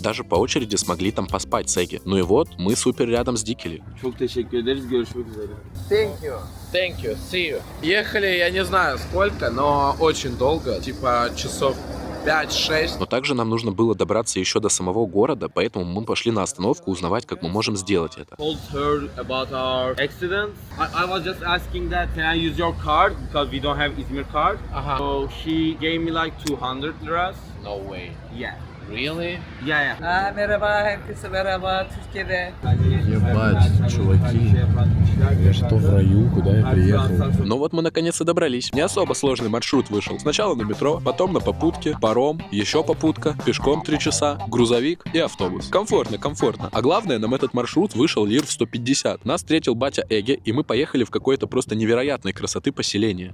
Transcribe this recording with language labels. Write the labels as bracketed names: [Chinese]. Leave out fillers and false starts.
[Russian] Даже по очереди смогли там поспать с Эге. Ну и вот, мы супер рядом с Дикили. [Turkish] Çok teşekkür ederiz. Görüşmek üzere. [English] Thank you. See you. [Russian] Ехали, я не знаю сколько, но очень долго. Типа часов 5-6. Но также нам нужно было добраться еще до самого города, поэтому мы пошли на остановку узнавать, как мы можем сделать это. [English] Told her about our accident. I was just asking that can I use your card because we don't have Izmir card. So she gave me like 200 liras. No way. Yeah. Really? Yeah. [Turkish] Merhaba, herkese merhaba, Türkiye'de. [Russian] Ебать, чуваки. Я что, в раю? Куда я приехал? Но вот мы наконец и добрались. Не особо сложный маршрут вышел. Сначала на метро, потом на попутке, паром, еще попутка, пешком 3 часа, грузовик и автобус. Комфортно. А главное, нам этот маршрут вышел лир в 150. Нас встретил батя Эге, и мы поехали в какое-то просто невероятной красоты поселение.